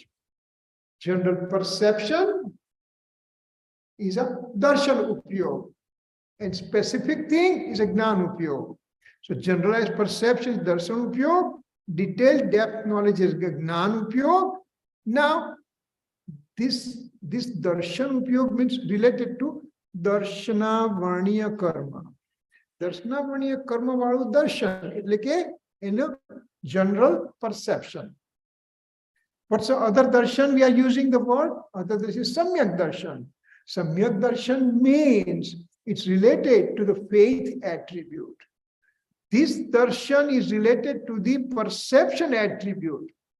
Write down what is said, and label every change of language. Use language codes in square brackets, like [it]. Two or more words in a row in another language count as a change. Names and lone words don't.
[en] General perception is a [gu] દર્શન ઉપયોગ, [en] and specific thing is a [gu] જ્ઞાન ઉપયોગ. [en] So generalized perception is [gu] દર્શન ઉપયોગ, [en] detailed depth knowledge is [gu] જ્ઞાન ઉપયોગ. [en] Now this [gu] દર્શન ઉપયોગ [en] means related to [gu] દર્શનાવરણીય કર્મ. દર્શનાવરણીય કર્મ વાળું દર્શન, એટલે કે એનો [en] general perception. What's the other darshan we are using the word? Other darshan is [gu] સમ્યક દર્શન. સમ્યક દર્શન [en] means it's related to the faith attribute. This darshan is related to the perception attribute.